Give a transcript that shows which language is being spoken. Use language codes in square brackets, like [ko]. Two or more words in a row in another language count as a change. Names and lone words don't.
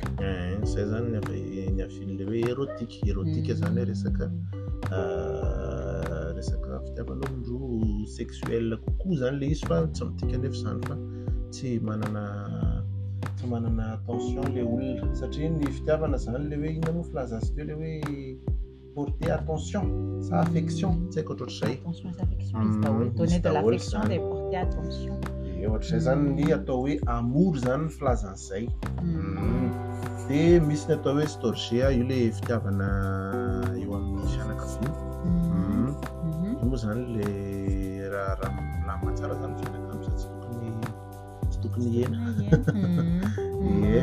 [mg] zay zany ny afiny le hoe érotique zany hoe resaka fitiavan'olon-droa sexuel kokoa zany le izy fa tsy mitika nefa zany fa tsy manana attention le olona satria ny fitiavana zany le hoe inona moa filaza azy teo le hoe [fr] porter attention [mg] sa affection tsy haiko ohatr'izay [fr] donner de l'affection de porter attention [mg] ohatr'izay zany ny atao hoe amour zany ny filazan'izay dia misy ny atao hoe storge io le fitiavana eo amin'ny fianakaviana io moa zany le raha matsara zany fianakavy tsy tokony hena dia